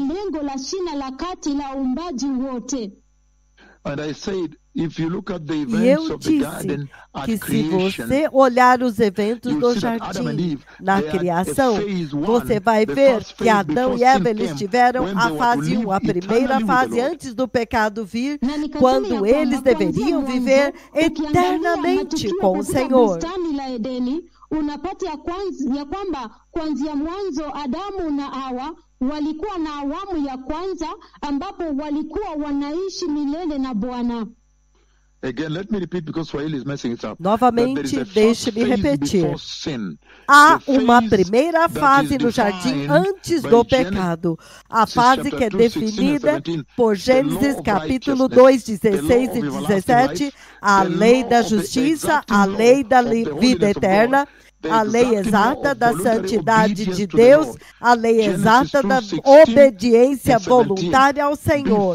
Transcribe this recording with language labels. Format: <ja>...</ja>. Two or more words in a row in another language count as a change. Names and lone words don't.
<pt>E eu disse que se você olhar os eventos do jardim na criação, você vai ver que Adão e Eva eles tiveram a fase 1, a primeira fase antes do pecado vir, quando eles deveriam viver eternamente com o Senhor.</pt> <sw>Unapata ya kwamba kuanzia mwanzo Adamu na Hawa walikuwa na awamu ya kwanza ambapo walikuwa wanaishi milele na Bwana.</sw> <en>Again, let me repeat because Swahili is messing it up.</en> <pt>Novamente, deixe-me repetir. Há uma primeira fase no jardim antes do pecado. A fase que é definida por Gênesis capítulo 2, 16 e 17, a lei da justiça, a lei da vida eterna, a lei exata da santidade de Deus, a lei exata da obediência voluntária ao Senhor.</pt>